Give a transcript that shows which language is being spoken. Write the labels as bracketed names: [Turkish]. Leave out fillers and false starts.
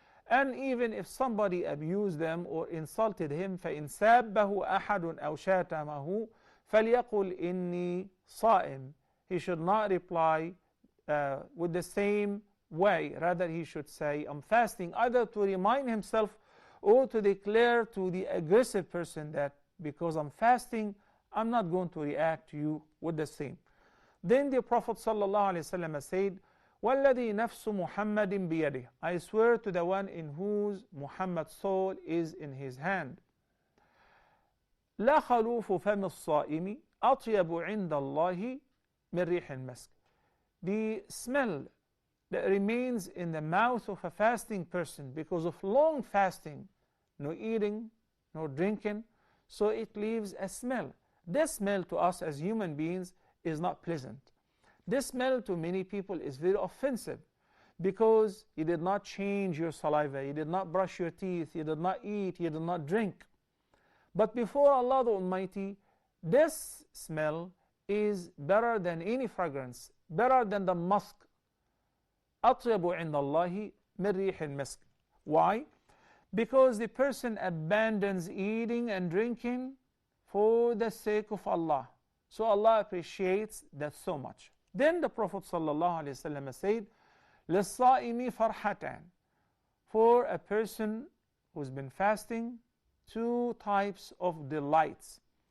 [English] And even if somebody abused them or insulted him, [Arabic] فَإِنْ سَابَّهُ أَحَدٌ أَوْ شَاتَمَهُ فَلْيَقُلْ إِنِّي صَائِمٌ. [English] He should not reply with the same way. Rather, he should say, I'm fasting, either to remind himself or to declare to the aggressive person that because I'm fasting, I'm not going to react to you with the same. Then the Prophet ﷺ said, [Arabic] وَالَّذِي نَفْسُ مُحَمَّدٍ بِيَدِهِ. [English] I swear to the one in whose Muhammad's soul is in his hand. [Arabic] لَا خَلُوفُ فَمِ الصَّائِمِ أَطْيَبُ عِنْدَ اللَّهِ مِنْ رِيحِ الْمَسْكِ. [English] The smell that remains in the mouth of a fasting person because of long fasting, no eating, no drinking, so it leaves a smell. This smell to us as human beings is not pleasant. This smell to many people is very offensive because you did not change your saliva, you did not brush your teeth, you did not eat, you did not drink. But before Allah the Almighty, this smell is better than any fragrance, better than the musk. [Arabic] أطيب عند الله من ريح المسك. [English] Why? Because the person abandons eating and drinking for the sake of Allah. So Allah appreciates that so much. Then the Prophet ﷺ said, [Arabic] لِلصَّائِمِ فَرْحَتَانِ. [English] For a person who's been fasting, 2 types of delights.